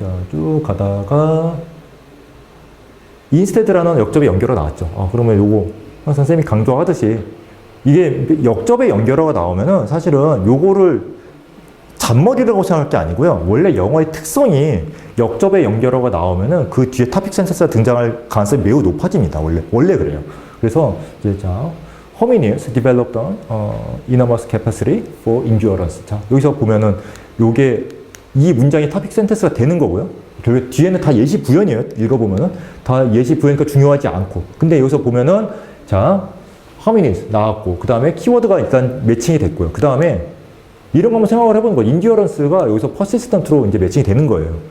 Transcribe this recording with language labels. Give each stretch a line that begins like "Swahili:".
Korean: 자, 쭉 가다가 인스테드라는 역접의 연결어 나왔죠. 그러면 요거 항상 쌤이 강조하듯이 이게 역접의 연결어가 나오면은 사실은 요거를 잔머리라고 생각할 게 아니고요. 원래 영어의 특성이 역접의 연결어가 나오면은 그 뒤에 토픽 센텐스가 등장할 가능성이 매우 높아집니다. 원래 그래요. 그래서 이제 자
English: hominids developed enormous capacity for endurance.
Korean: 자 여기서 보면은 요게 이 문장이 토픽 센텐스가 되는 거고요. 결국 뒤에는 다 예시 부연이에요. 읽어보면은 다 예시 부연이니까 중요하지 않고. 근데 여기서 보면은 자 hominids 나왔고 그 다음에 키워드가 일단 매칭이 됐고요. 그 다음에 이런 거 한번 생각을 해보는 거예요. 인듀어런스가 여기서 퍼시스턴트로 이제 매칭이 되는 거예요.